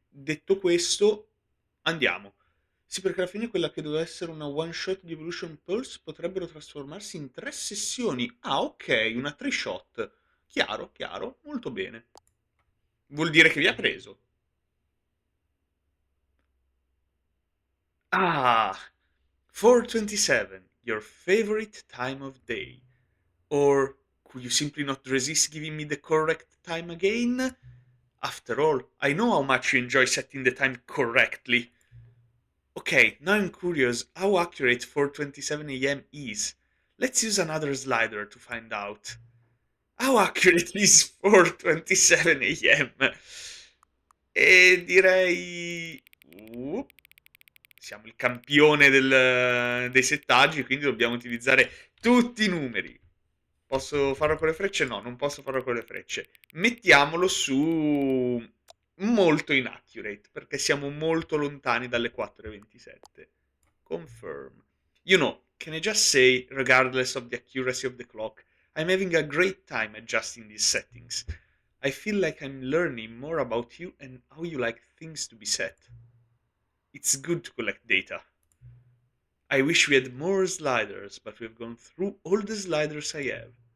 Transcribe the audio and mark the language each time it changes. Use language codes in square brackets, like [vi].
[it] Detto questo, andiamo. Sì, perché alla fine quella che doveva essere una one shot di Evolution Pulse potrebbero trasformarsi in 3 sessioni. Ah, ok, una 3 shot. Chiaro, chiaro, molto bene. Vuol dire che vi ha preso. [en] Ah, 427, your favorite time of day. Or could you simply not resist giving me the correct time again? After all, I know how much you enjoy setting the time correctly. Okay, now I'm curious how accurate 4:27 a.m. is. Let's use another slider to find out. How accurate is 4:27 a.m.? [it] E direi... siamo il campione dei settaggi, quindi dobbiamo utilizzare tutti i numeri. Posso farlo con le frecce? No, non posso farlo con le frecce. Mettiamolo su molto inaccurate, perché siamo molto lontani dalle 4:27. [en] Confirm. You know, can I just say, regardless of the accuracy of the clock, I'm having a great time adjusting these settings. I feel like I'm learning more about you and how you like things to be set. It's good to collect data. I wish we had more sliders, but we've gone through all the sliders I have.